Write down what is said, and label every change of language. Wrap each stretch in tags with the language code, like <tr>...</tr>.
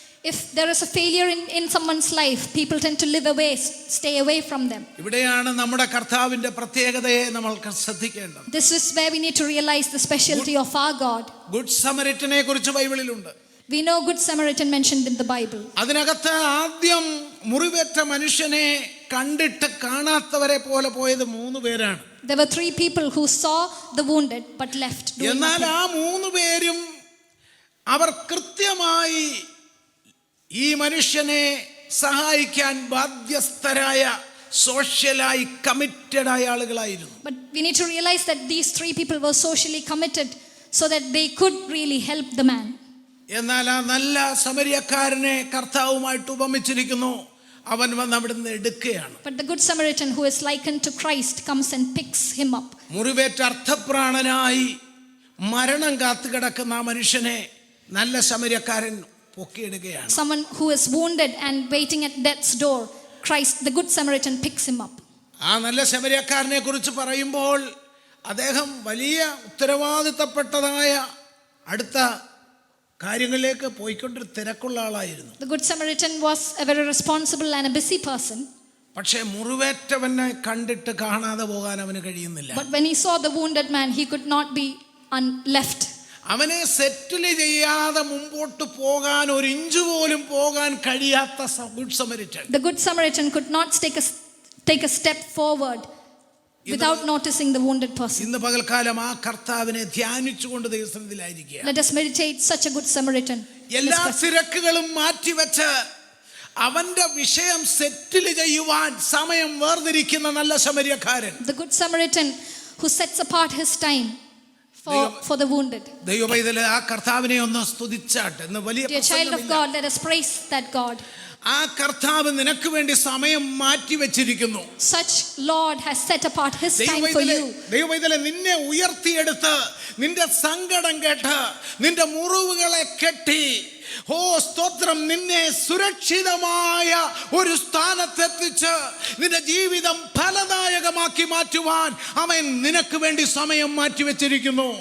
<en>If there is a failure in someone's life, people tend to live away, stay away from them.</en> <ml>ഇവിടെയാണ് നമ്മുടെ കർത്താവിന്റെ പ്രത്യേകതയെ നമ്മൾ ശ്രദ്ധിക്കേണ്ടത്.</ml> <en>This is where we need to realize the specialty of our God.</en> <ml>Good സമരിറ്റനെ കുറിച്ച് ബൈബിളിലുണ്ട്.</ml> <en>We know Good Samaritan mentioned in the Bible.</en> <ml>അതിനകത്ത് ആദ്യം മുറിവേറ്റ മനുഷ്യനെ കണ്ടിട്ട് കാണാത്തവരെ പോലെ പോയത് 3 പേരാണ്.</ml> <en>There were 3 people who saw the wounded but left.</en> <ml>എന്നാൽ ആ 3 പേരും അവർ കൃത്യമായി ഈ മനുഷ്യനെ സഹായിക്കാൻ ബാധ്യസ്ഥരായ, സോഷ്യലായി കമ്മിറ്റഡ് ആയ ആളുകളായിരുന്നു.</ml> <en>But we need to realize that these 3 people were socially committed so that they could really help the man.</en> <ml>എന്നാൽ ആ നല്ല സമരിയക്കാരനെ കർത്താവുമായിട്ട് ഉപമിച്ചിരിക്കുന്നു. അവൻ വന്ന് അവിടുന്ന് എടുക്കുകയാണ്.</ml> <en>But the Good Samaritan, who is likened to Christ, comes and picks him up.</en> <ml>മുറിവേറ്റ അർത്ഥപ്രാണനായി മരണം കാത്തുകിടക്കുന്ന ആ മനുഷ്യനെ നല്ല സമരിയക്കാരൻ പൊക്കിയെടുക്കുകയാണ്.</ml> <en>Someone who is wounded and waiting at death's door, Christ, the Good Samaritan, picks him up.</en> <ml>ആ നല്ല സമരിയക്കാരനെ കുറിച്ച് പറയുമ്പോൾ അദ്ദേഹം വലിയ ഉത്തരവാദിത്തപ്പെട്ടതായ അടുത്ത കാര്യങ്ങളിലേക്ക് പോയിക്കൊണ്ടൊരു തിരക്കുള്ള ആളായിരുന്നു.</ml> <en>The Good Samaritan was a very responsible and a busy person.</en> <ml>പക്ഷേ മുറിവേറ്റവനെ കണ്ടിട്ട് കാണാതെ പോകാൻ അവന് കഴിയുന്നില്ല.</ml> <en>But when he saw the wounded man, he could not be left.</en> <ml>അവനെ സെറ്റിൽ ചെയ്യാതെ മുമ്പോട്ട് പോകാൻ, ഒരു ഇഞ്ച് പോലും പോകാൻ കഴിയാത്ത good Samaritan.</ml> <en>The Good Samaritan could not take a step forward without noticing the wounded person.</en> <ml>ഇന്ന് പകൽക്കാലം ആ കർത്താവിനെ ധ്യാനിച്ചുകൊണ്ട് ദൈവസന്നിധിയിലായിരിക്കുക.</ml> <en>Let us meditate such a Good Samaritan.</en> <ml>എല്ലാ തിരക്കുകളും മാറ്റിവെച്ച് അവന്റെ വിഷയം സെറ്റിൽ ചെയ്യുവാൻ സമയം വേർതിരിക്കുന്ന നല്ല സമരിയക്കാരൻ.</ml> <en>The Good Samaritan who sets apart his time for the wounded.</en> <ml>ദൈവപൈതലേ, ആ കർത്താവിനെ ഒന്ന് സ്തുതിച്ചാട്ടെ. എന്ന് വലിയ</ml> <en>Dear child of God, let us praise that God.</en> <ml>ആ കർത്താവ് നിനക്ക് വേണ്ടി സമയം മാറ്റി വെച്ചിരിക്കുന്നു.</ml> <en>Such Lord has set apart his time for you.</en> <ml>ദൈവപൈതലേ, നിന്നെ ഉയർത്തിയെടുത്ത് നിന്റെ സങ്കടം കേട്ട് നിന്റെ മുറിവുകളെ കെട്ടി, ഓ സ്തോത്രം, നിന്നെ സുരക്ഷിതമായ ഒരു സ്ഥാനത്തെത്തിച്ച് നിന്റെ ജീവിതം ഫലദായകമാക്കി മാറ്റുവാൻ അവൻ നിനക്ക് വേണ്ടി സമയം മാറ്റി വെച്ചിരിക്കുന്നു.</ml>